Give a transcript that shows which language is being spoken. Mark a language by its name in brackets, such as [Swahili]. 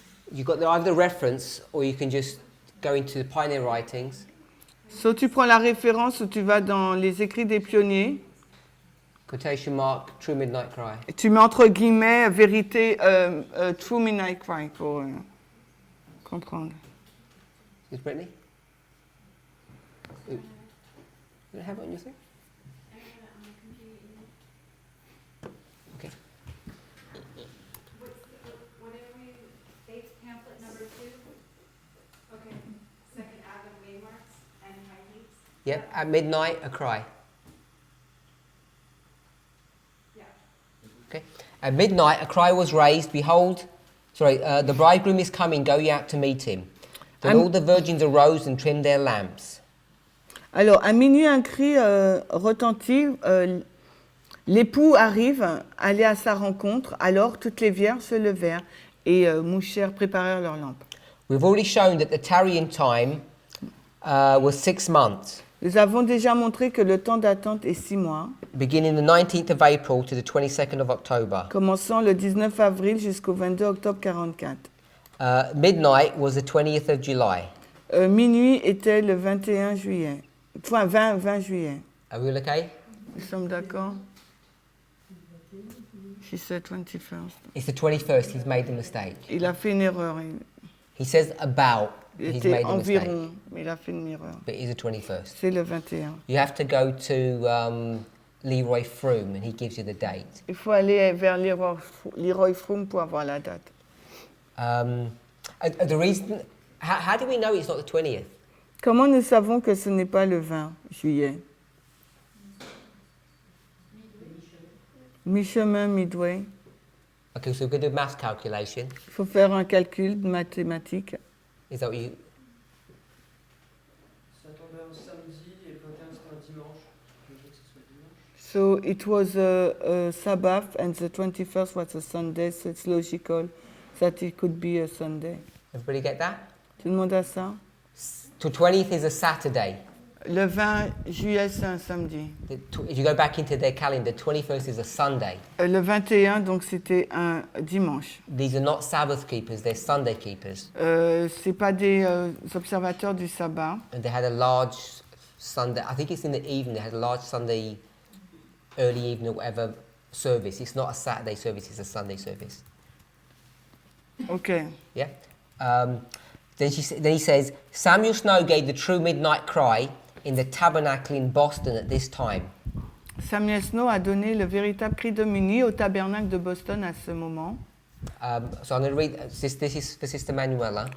[English] You've got either the reference, or you can just go into the Pioneer Writings. [French] So tu prends la référence ou tu vas dans les écrits des pionniers. [English] Quotation mark, True Midnight Cry. [French] Et tu mets entre guillemets vérité, True Midnight Cry pour comprendre. [English] Is Brittany? You don't have it on your thing? Okay. Whatever you, Bates pamphlet number 2. Okay, second Adam waymarks and high. Yep, at midnight, a cry. Yeah. Okay. At midnight, a cry was raised. Behold, the bridegroom is coming. Go ye out to meet him. Then all the virgins arose and trimmed their lamps. [French] Alors, à minuit, un cri retentit. L'époux arrive, allait à sa rencontre. Alors, toutes les vierges se levèrent et mouchèrent, préparèrent leurs lampes. [English] We've already shown that the tarrying time was 6 months. [French] Nous avons déjà montré que le temps d'attente est 6 mois. [English] Beginning the 19th of April to the 22nd of October. [French] Commençant le 19 avril jusqu'au 22 octobre 44. [English] Midnight was the 20th of July. [French] Minuit était le 21 juillet. Enfin, 20 juillet. [English] Are we all okay? [French] Nous sommes d'accord? [English] She said 21st. It's the 21st. He's made the mistake. [French] Il a fait une erreur. [English] He says about. [French] Il [English] He's [French] était [English] made a mistake. [French] environ, mais il a fait une erreur. [English] But it's the 21st. [French] C'est le 21. [English] You have to go to Leroy Froome and he gives you the date. [French] Il faut aller vers Leroy Froome pour avoir la date. [English] The reason, how do we know it's not the 20th? [French] Comment nous savons que ce n'est pas le 20 juillet? Mi-chemin, midway. [English] Okay, so we're going to do math calculation. [French] Il faut faire un calcul mathématique. [English] Is that what you... [French] Ça tombait un samedi et le 21 c'était un dimanche. Je veux que ce soit dimanche. [English] So it was a Sabbath and the 21st was a Sunday, so it's logical that it could be a Sunday. Everybody get that? [French] Tout le monde a ça? [English] So 20th is a Saturday. [French] Le 20 juillet, c'est un samedi. [English] If you go back into their calendar, 21st is a Sunday. [French] Le 21, donc c'était un dimanche. [English] These are not Sabbath keepers, they're Sunday keepers. [French] C'est pas des observateurs du sabbat. [English] And they had a large Sunday, I think it's in the evening, they had a large Sunday, early evening or whatever service. It's not a Saturday service, it's a Sunday service. Okay. Yeah? Then he says, Samuel Snow gave the true midnight cry, in the tabernacle in Boston at this time. [French] Samuel Snow a donné le véritable cri de minuit au tabernacle de Boston à ce moment. [English] So I'm going to read, this is for Sister Manuela.